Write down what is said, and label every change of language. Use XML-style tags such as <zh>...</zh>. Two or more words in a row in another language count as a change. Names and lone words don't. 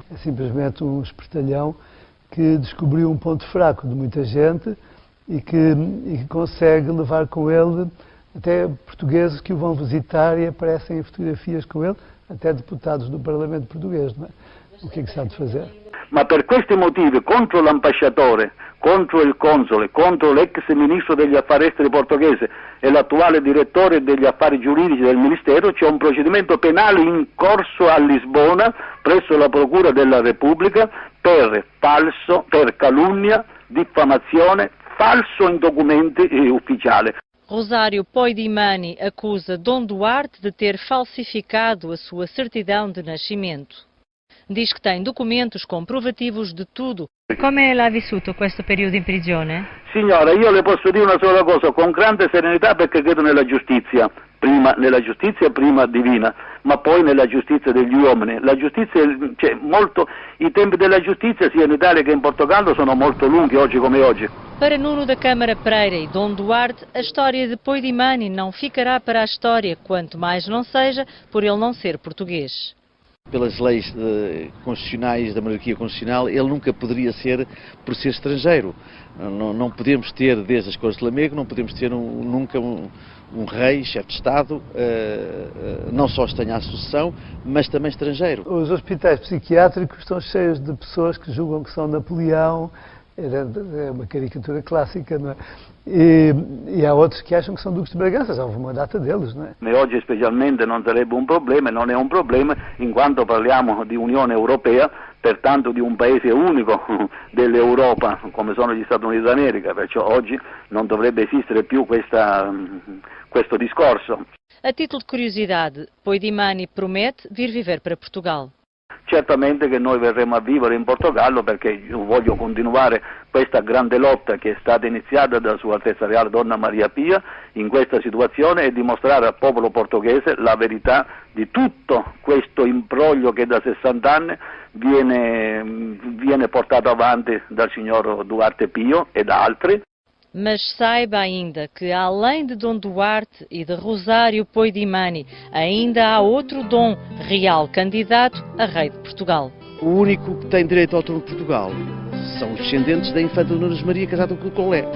<pt>É simplesmente um espertalhão que descobriu um ponto fraco de muita gente e que consegue levar com ele até portugueses que o vão visitar e aparecem em fotografias com ele, até deputados do Parlamento português, não é? O que é que se há de fazer?</pt> <it>Ma per questi motivi, contro l'ambasciatore, contro il console, contro l'ex ministro degli affari esteri portoghese e l'attuale direttore degli affari giuridici del Ministero, c'è un procedimento penale in corso a Lisbona presso la Procura della Repubblica per calunnia, diffamazione, falso in documenti ufficiali.</it> <pt>Rosário Poidimani acusa Dom Duarte de ter falsificado a sua certidão de nascimento. Diz che tem documentos comprovativos de tudo.</pt> <it>Come l'ha vissuto questo periodo in prigione? Signora, io le posso dire una sola cosa, con grande serenità, perché credo nella giustizia prima divina, ma poi nella giustizia degli uomini. La giustizia, i tempi della giustizia sia in Italia che in Portogallo sono molto lunghi, oggi come oggi.</it> <pt>Para Nuno da Câmara Pereira e Dom Duarte, a história de Poidimani não ficará para a história, quanto mais não seja por ele não ser português. Pelas leis constitucionais da monarquia constitucional, ele nunca poderia ser por ser estrangeiro. Não podemos ter, desde as Cortes de Lamego, não podemos ter nunca um rei, chefe de Estado, não só tenha a sucessão, mas também estrangeiro. Os hospitais psiquiátricos estão cheios de pessoas que julgam que são Napoleão, é uma caricatura clássica, não é? E há outros que acham que são duques de Bragança, já houve uma data deles, não é?</pt> <it>E oggi specialmente non sarebbe un problema, non è un problema in quanto parliamo di Unione Europea, pertanto di un paese unico dell'Europa come sono gli Stati Uniti d'America, perciò oggi non dovrebbe esistere più questo discorso.</it> <pt>A título de curiosidade, Poidimani promete vir viver para Portugal.</pt> <it>Certamente che noi verremo a vivere in Portogallo perché io voglio continuare questa grande lotta che è stata iniziata da Sua Altezza Reale Donna Maria Pia in questa situazione e dimostrare al popolo portoghese la verità di tutto questo imbroglio che da 60 anni viene portato avanti dal signor Duarte Pio e da altri.</it> <pt>Mas saiba ainda que, além de Dom Duarte e de Rosário Poidimani, ainda há outro Dom real candidato a rei de Portugal. O único que tem direito ao trono de Portugal são os descendentes da infanta Dona Maria casada com o Duque Lolé.</pt>